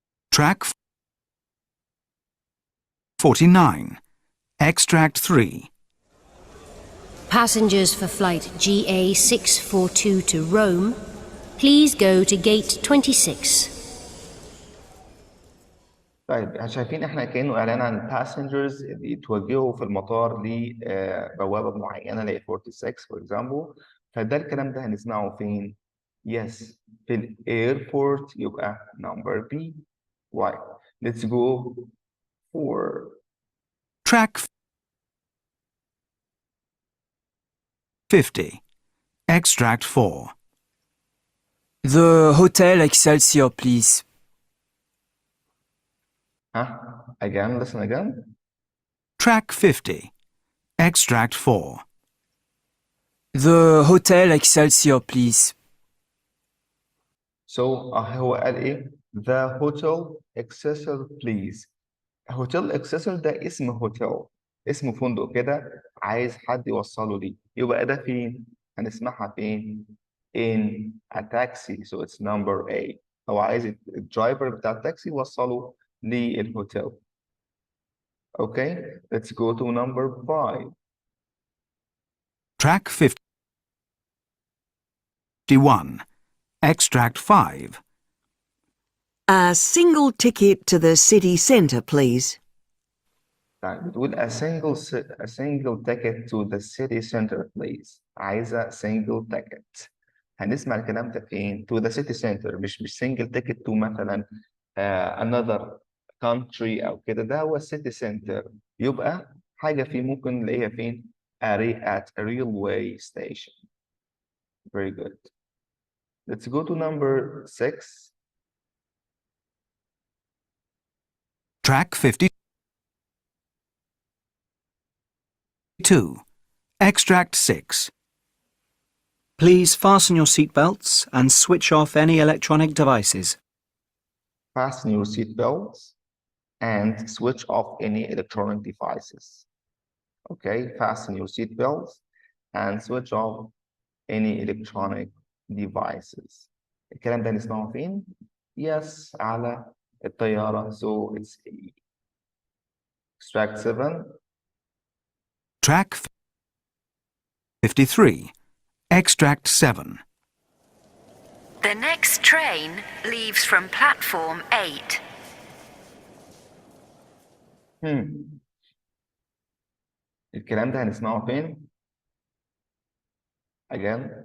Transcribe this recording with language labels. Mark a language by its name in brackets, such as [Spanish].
[English] Track 49. Extract 3. Passengers for flight GA642 to Rome, please go to gate 26. [Arabic] طيب شايفين احنا كأنه اعلان عن passengers اللي يتوجهوا في المطار لبوابة معينة اللي هي 46 for example. فده الكلام ده هنسمعه فين؟ Yes, في الايربورت يبقى number B. [English] Right. Let's go for Track 50. Extract 4. The Hotel Excelsior, please. Again, listen again. Track 50. Extract 4. The Hotel Excelsior, please. So [Arabic] هو قال ايه؟ [English] The Hotel Excelsior please. [Arabic] Hotel Excelsior ده اسم هوتيل، اسم فندق كده عايز حد يوصله ليه. يبقى ده فين؟ هنسمعها فين؟ [English] In a taxi. So it's number A. [Arabic] هو عايز الدرايفر بتاع التاكسي يوصله للهوتيل. [English] Okay, let's go to number 5. Track 51. Extract 5. A single ticket to the city centre, please. [Arabic] طيب بتقول [English] a single ticket to the city center please. [Arabic] عايزة [English] single ticket. [Arabic] هنسمع الكلام ده فين؟ [English] To the city center. [Arabic] مش [English] single ticket to [Arabic] مثلا [English] another country [Arabic] أو كده. ده هو city center. يبقى حاجة فيه ممكن نلاقيها فين؟ [English] at a railway station. Very good. Let's go to number 6. Track 52. 2. Extract 6. Please fasten your seatbelts and switch off any electronic devices. Fasten your seatbelts and switch off any electronic devices. Okay, fasten your seatbelts and switch off any electronic devices. [Arabic] الكلام ده نسمعه فين؟ Yes, على الطيارة. [English] So it's extract 7. Track 53. Extract 7. The next train leaves from platform 8. [Arabic] الكلام ده هنسمعه فين؟ Again.